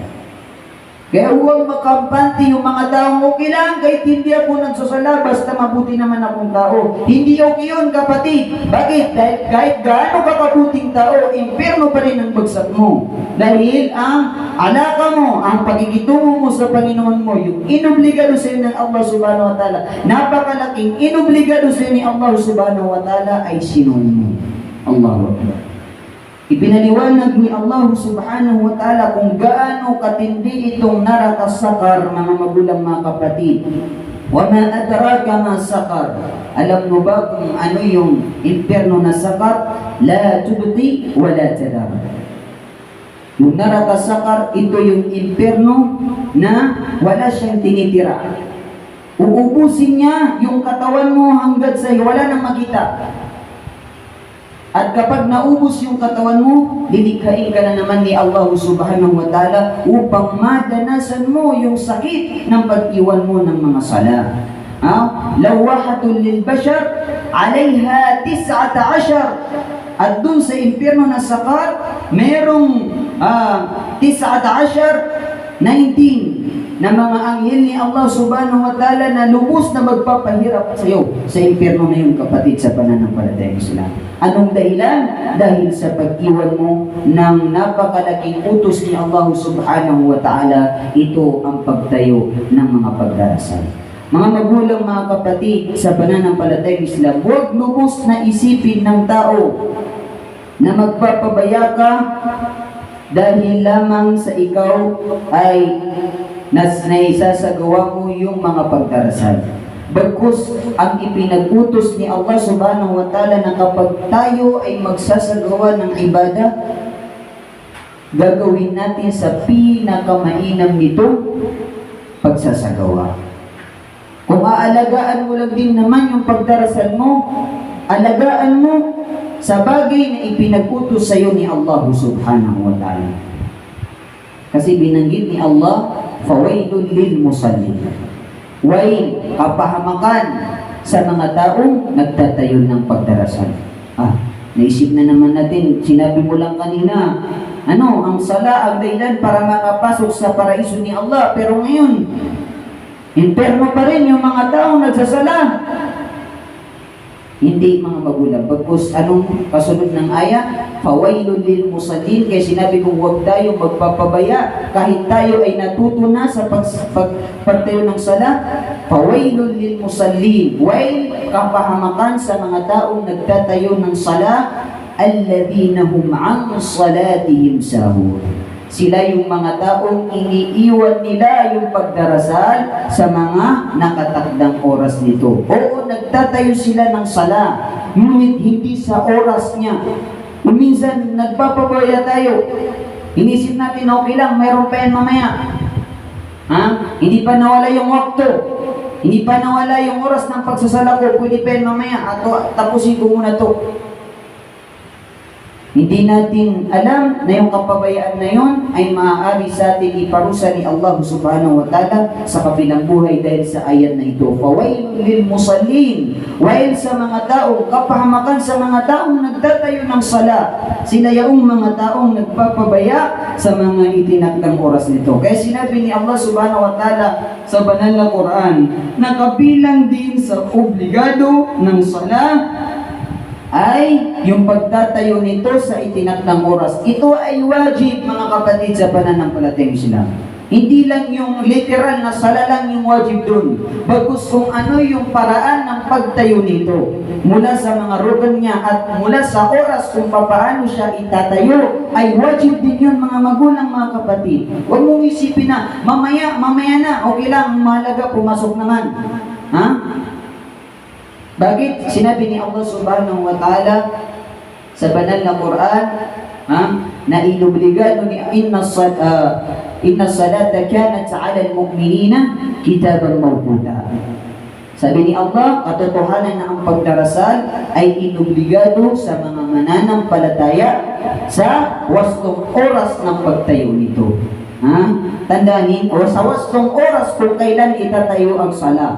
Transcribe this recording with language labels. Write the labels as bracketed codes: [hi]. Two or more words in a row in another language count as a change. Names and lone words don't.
[tl] Kaya huwag makampante yung mga taong okay lang kahit hindi ako nagsasala, basta mabuti naman akong tao. Hindi okay yun, kapatid. Bakit? Dahil kahit gaano ka kabuting tao, impyerno pa rin ang bagsak mo. Dahil ang alaka mo, ang pagigitungo mo sa Panginoon mo, yung inobligado sa iyo ng Allah [ar] subhanahu wa ta'ala, [tl] napakalaking inobligado sa iyo ni Allah [ar] subhanahu wa ta'ala [tl] ay sinunod mo. [ar] Allahu Akbar. [tl] Ipinaliwanag ni Allah [ar] subhanahu wa ta'ala [tl] kung gaano katindi itong narakasakar, mga magulang, mga kapatid. [ar] Wa ma adraka ma sakar. [tl] Alam mo ba kung ano yung impyerno na sakar? [ar] La tubti wa la tadar. [tl] Yung narakasakar, ito yung impyerno na wala siyang tinitira. Uubusin niya yung katawan mo hanggat sa wala nang makita. At kapag naubos yung katawan mo, lilikhain ka na naman ni Allah [ar] subhanahu wa ta'ala [tl] upang madanasan mo yung sakit ng pag-iwan mo ng mga sala. [ar] Lawahatun lil bashar, alayha 19. [tl] At dun sa impyerno na sakar, merong 19 na mga anghel ni Allah [ar] subhanahu wa ta'ala [tl] na lubos na magpapahirap sa iyo sa impyerno na yung kapatid sa pananampalatayang Islam. Anong dahilan? Dahil sa pag-iwan mo ng napakalaking utos ni Allah [ar] subhanahu wa ta'ala, [tl] ito ang pagtayo ng mga pagdarasal. Mga magulang, mga kapatid sa pananampalatayang Islam, huwag lubos na isipin ng tao na magpapabaya ka dahil lamang sa ikaw ay naisasagawa mo yung mga pagdarasal. Bagkus ang ipinag-utos ni Allah [ar] subhanahu wa ta'ala [tl] na kapag tayo ay magsasagawa ng ibadah, gagawin natin sa pinakamainam nito pagsasagawa. Kung aalagaan mo lang din naman yung pagdarasal mo, alagaan mo sa bagay na ipinag-utos sa iyo ni Allah [ar] subhanahu wa ta'ala. [tl] Kasi binanggit ni Allah, [ar] fawailun lil musallin. [tl] Wail, kapahamakan sa mga taong nagtatayo ng pagdarasal. Naisip na naman natin, sinabi mo lang kanina, ang sala ang dahilan para makapasok sa paraiso ni Allah. Pero ngayon, impyerno pa rin yung mga taong nagsasala. Hindi, mga magulang. Bagkus anong kasunod ng aya? [ar] Fawailun lil musallin. [tl] Kaya sinabi kong huwag tayo magpapabaya kahit tayo ay natuto na sa pagtayo ng sala. [ar] Fawailun lil musallin. [tl] Wail, kapahamakan sa mga taong nagtatayo ng sala, [ar] alladhina hum an salatihim sahun. [tl] Sila yung mga taong iniiwan nila yung pagdarasal sa mga nakatakdang oras nito. Oo, nagtatayo sila ng sala, ngunit hindi sa oras niya. Minsan, nagpapabaya tayo. Inisip natin, okay lang, mayroon pa yan mamaya. Hindi pa nawala yung wakto. Hindi pa nawala yung oras ng pagsasala ko. Pwede pa yan mamaya. Tapusin ko muna to. Hindi natin alam na yung kapabayaan na yun ay maaari sa atin iparusa ni Allah [ar] subhanahu wa ta'ala [tl] sa kabilang buhay dahil sa ayat na ito. [ar] Fawailun lil musallin. [tl] Wail sa mga taong, kapahamakan sa mga taong nagtatayo ng sala. Sila yung mga taong nagpapabaya sa mga itinakdang oras nito. Kaya sinabi ni Allah [ar] subhanahu wa ta'ala [tl] sa banal na Quran, na kabilang din sa obligado ng sala ay yung pagtatayo nito sa itinakdang oras. Ito ay wajib, mga kapatid sa pananampalatayang Islam. Hindi lang yung literal na sala lang yung wajib dun. Bagkus kung ano yung paraan ng pagtayo nito. Mula sa mga rukan niya at mula sa oras kung paano siya itatayo, ay wajib din yun, mga magulang, mga kapatid. Huwag mong isipin na, mamaya na, okay lang, mahalaga, pumasok naman. Bakit? Sinabi ni Allah [ar] subhanahu wa ta'ala [tl] sa banal na Quran, na inobligado ni [ar] inna salata kanat 'ala al-mu'minina kitaban mawquta. [tl] Sabi ni Allah, katotohanan na ang pagdarasal ay inobligado sa mga mananampalataya sa wastong oras ng pagtayo nito. Tandaanin, o sa wastong oras kung kailan itatayo ang sala.